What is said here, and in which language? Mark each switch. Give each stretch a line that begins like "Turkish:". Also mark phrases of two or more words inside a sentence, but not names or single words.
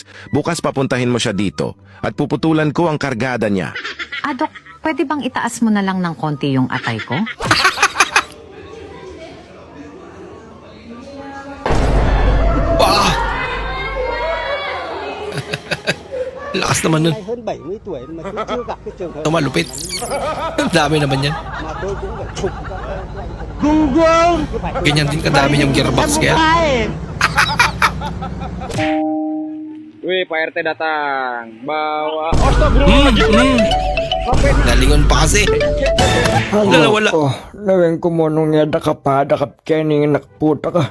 Filipino: Bukas papuntahin mo siya dito at puputulan ko ang kargada niya. Dok, pwede bang itaas mo na lang ng konti yung atay ko? Bah! Lakas naman nun.
Vietnamese: Hơn 70 tuổi mà tôi chưa gặp cái trường hợp
Filipino: Ito malupit. Ang dami naman yan.
Vietnamese: mà tôi cũng phải chụp.
Filipino: Ganyan din kadami yung gearbox kaya.
Indonesian: Wih, Pak RT datang. Bawa...
Filipino: Nalingon pa kasi. Wala.
Pampanga: Oh, laweng ko mo nung yada ka pa, dakap kening nakputa ka.